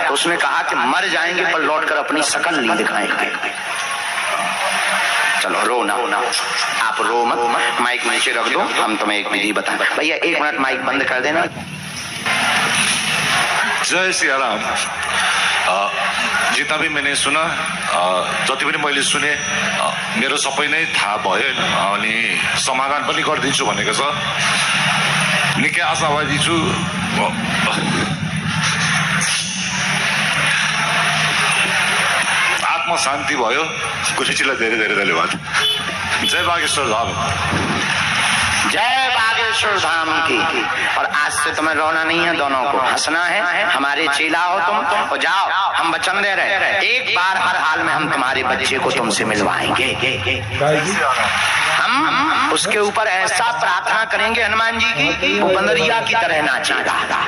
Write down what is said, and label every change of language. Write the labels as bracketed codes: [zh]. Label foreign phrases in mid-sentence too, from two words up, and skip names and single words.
[hi] तो उसने कहा कि मर जाएंगे पर लौटकर अपनी शकल नहीं दिखाएंगे। चलो रो ना, आप रो मत, माइक नीचे रख दो, हम तुम्हें एक विधि बताएं। भैया 1 मिनट माइक बंद कर देना। जय सिया राम। जितना भी मैंने सुना, [ne] जति पनि मैले सुने, मेरो सबै नै थाहा भयो अनि समाधान पनि गरिदिन्छु भनेको छ। निकै आशावादी छु। आत्मा शान्ति भयो। गुरुजीलाई धेरै धेरै धन्यवाद। जय बागेश्वर धाम। [hi] जय बागेश्वर धाम की। और आज से तुम्हें रोना नहीं है, दोनों को हंसना है। हमारे चेला हो तुम, तो जाओ, हम वचन दे रहे, एक बार हर हाल में हम तुम्हारे बच्चे को तुमसे मिलवाएंगे। हम उसके ऊपर ऐसा प्रार्थना करेंगे हनुमान जी की, वो बंदरिया की तरह नाचेगा।